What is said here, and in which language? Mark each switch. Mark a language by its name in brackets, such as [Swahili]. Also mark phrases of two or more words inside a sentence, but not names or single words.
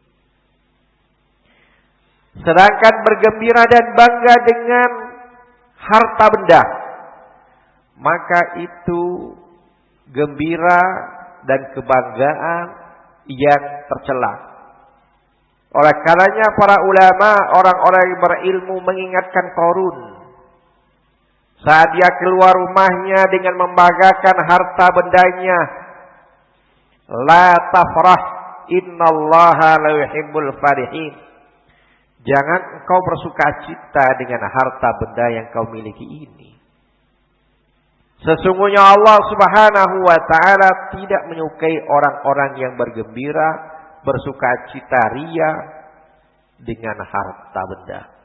[Indonesian] Sedangkan bergembira dan bangga dengan harta benda, maka itu gembira dan kebanggaan yang tercela. Oleh karenanya para ulama, orang-orang yang berilmu mengingatkan Qarun saat dia keluar rumahnya dengan membanggakan harta bendanya. [Arabic] لا تفرح إن الله لا يحب الفرحين. [Indonesian] Jangan engkau bersukacita dengan harta benda yang kau miliki ini. Sesungguhnya Allah [Arabic] سبحانه وتعالى [Indonesian] tidak menyukai orang-orang yang bergembira, bersukacita ria dengan harta benda.